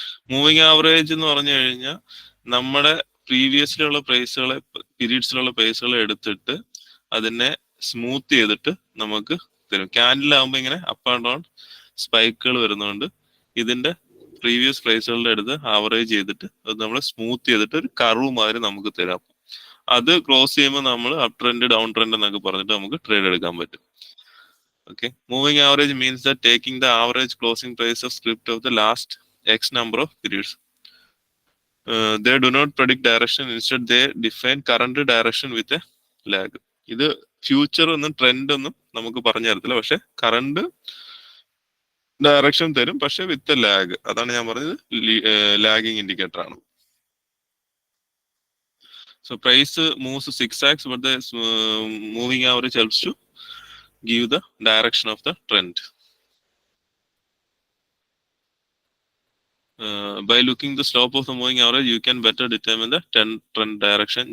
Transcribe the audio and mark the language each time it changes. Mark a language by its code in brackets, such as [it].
[ml] Moving average എന്ന് പറഞ്ഞു കഴിഞ്ഞാൽ നമ്മുടെ പ്രീവിയസിലുള്ള പ്രൈസുകളെ, പീരീഡ്സിലുള്ള പ്രൈസുകളെ എടുത്തിട്ട് അതിനെ സ്മൂത്ത് ചെയ്തിട്ട് നമുക്ക് തരും. ക്യാൻഡിലാകുമ്പോൾ ഇങ്ങനെ അപ്പ് ആൻഡ് ഡൗൺ സ്പൈക്കുകൾ വരുന്നുണ്ട്. ഇതിന്റെ പ്രീവിയസ് പ്രൈസുകളുടെ അടുത്ത് ആവറേജ് ചെയ്തിട്ട് അത് നമ്മൾ സ്മൂത്ത് ചെയ്തിട്ട് ഒരു കർവ് മാതിരി നമുക്ക് തരാം. അത് ക്ലോസ് ചെയ്യുമ്പോൾ നമ്മൾ അപ് ട്രെൻഡ്, ഡൗൺ ട്രെൻഡ് എന്നൊക്കെ പറഞ്ഞിട്ട് നമുക്ക് ട്രേഡ് എടുക്കാൻ പറ്റും. [en] Okay, moving average means that taking the average closing price of script of the last X number of periods. They do not predict direction. Instead, they define current direction with a lag. [ml] ഇത് future ഒന്നും trend ഒന്നും നമുക്ക് പറഞ്ഞു തരത്തില്ല, പക്ഷെ current direction തരും, പക്ഷെ വിത്ത് lag. അതാണ് ഞാൻ പറഞ്ഞത്, ലാഗിങ് ഇൻഡിക്കേറ്റർ ആണ്. [en] So price moves zigzags, but the moving average helps to give the direction of the trend. By looking the slope of the moving average, you can better determine the trend direction.